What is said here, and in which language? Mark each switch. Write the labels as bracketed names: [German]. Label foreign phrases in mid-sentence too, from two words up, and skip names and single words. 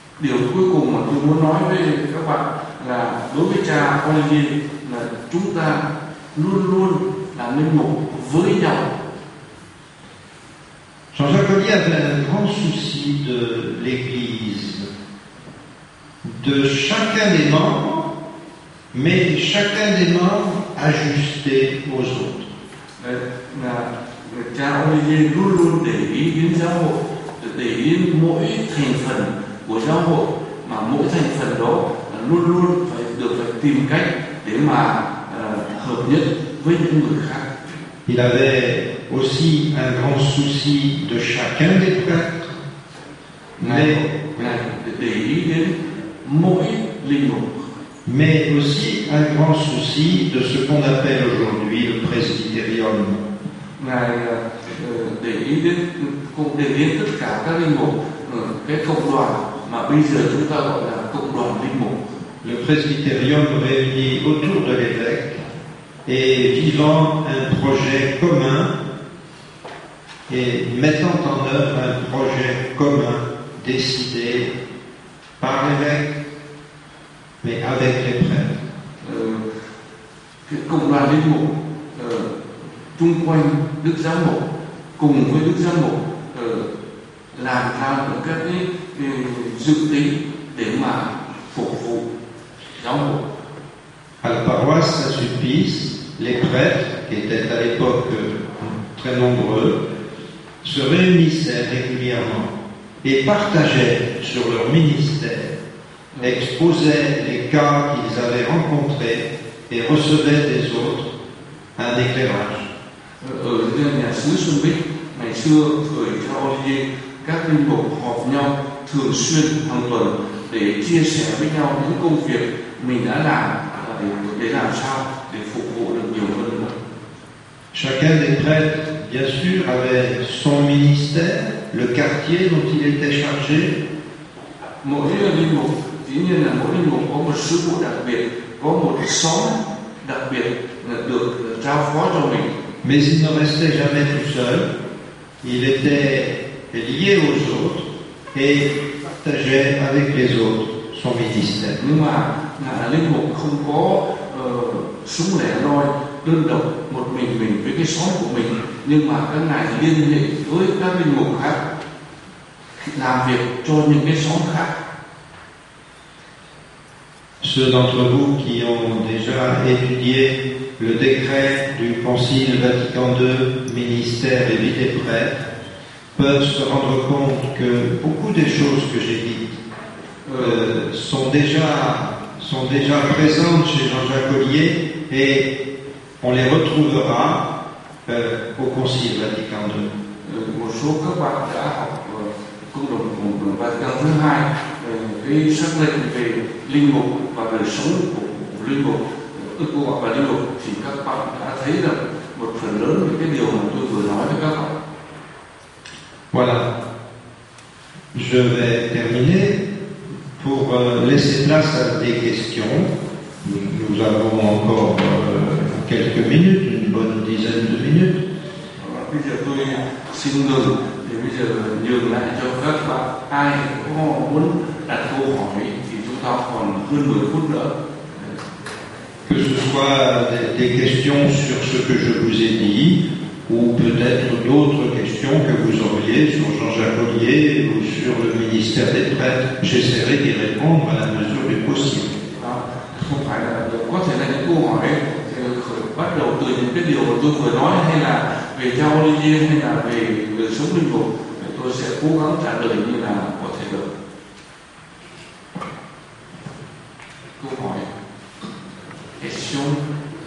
[Vietnamese] Điều cuối cùng mà tôi muốn nói với các bạn là đối với cha Olivier là chúng ta luôn luôn là linh mục với nhau. [French] Jean-Jacques Ollier avait un grand souci de l'Église, de chacun des membres, mais chacun des membres ajusté aux autres. [Vietnamese] Là cha Olivier luôn luôn để ý đến giáo hội, để ý đến mỗi thành phần của giáo hội, mà mỗi thành phần đó luôn luôn phải tìm cách để mà hợp nhất với những người khác. [French] Il avait aussi un grand souci de chacun des prêtres, [Vietnamese] để ý đến mỗi linh mục, [French] mais aussi un grand souci de ce qu'on appelle aujourd'hui le presbytérium. [Vietnamese] Ngài để ý đến tất cả các linh mục, cái cộng đoàn mà bây giờ chúng ta gọi là cộng đoàn linh mục. [French] Le presbytérium réuni autour de l'évêque et vivant un projet commun et mettant en œuvre un projet commun décidé par l'évêque mais avec les prêtres. [Vietnamese] Cái cộng đoàn linh mục chung quanh Đức Giám mục cùng với Đức Giám mục làm theo các cái dự tính để mà phục vụ giáo mục. [French] À la paroisse Saint-Sulpice, les prêtres, qui étaient à l'époque très nombreux, se réunissaient régulièrement et partageaient sur leur ministère, exposaient les cas qu'ils avaient rencontrés et recevaient des autres un éclairage. [Vietnamese] Ở nhà xứ Xuân Bích ngày xưa thời cha Olivier, các linh mục họp nhau thường xuyên hàng tuần để chia sẻ với nhau những công việc mình đã làm để làm sao để phục vụ được nhiều hơn nữa. [French] Chacun des prêtres, bien sûr, avait son ministère, le quartier dont il était chargé. [Vietnamese] Mỗi linh mục, dĩ nhiên là mỗi linh mục có một sứ vụ đặc biệt, có một xóm đặc biệt được trao phó cho mình. [French] Mais il ne restait jamais tout seul. Il était lié aux autres et partageait avec les autres son ministère. [Vietnamese] Nhưng mà linh mục không có súng lẻ loi đơn độc một mình với cái xóm của mình, nhưng mà các ngài liên hệ với các linh mục khác, làm việc cho những cái xóm khác. [French] Ceux d'entre vous qui ont déjà étudié le décret du Concile Vatican II, ministère et vie des prêtres, peuvent se rendre compte que beaucoup des choses que j'ai dites sont déjà présentes chez Jean-Jacques Ollier et on les retrouvera au Concile Vatican II. [Vietnamese] Một số các bạn đã học công đồng Vatican thứ hai, cái sắc lệnh về linh mục và đời sống của linh mục, cô gọi là linh mục, thì các bạn đã thấy được một phần lớn về cái điều mà tôi vừa nói với các bạn. [French] Voilà. Je vais terminer pour laisser place à des questions. Nous avons encore quelques minutes, une bonne dizaine de minutes. [Vietnamese] Bây giờ tôi xin ngừng, thì bây giờ nhường lại cho các bạn ai có muốn đặt câu hỏi thì chúng ta còn hơn 10 phút nữa. [French] Que ce soit des questions sur ce que je vous ai dit, ou peut-être d'autres questions que vous auriez sur Jean-Jacques Ollier ou sur le ministère des prêtres. J'essaierai d'y répondre à la mesure du possible. [Vietnamese] Không phải là có thể là những câu hỏi bắt đầu từ những cái điều mà tôi vừa nói, hay là về cha Olivier, hay là về đời sống linh mục, tôi sẽ cố gắng trả lời như là có thể được. Câu hỏi, question.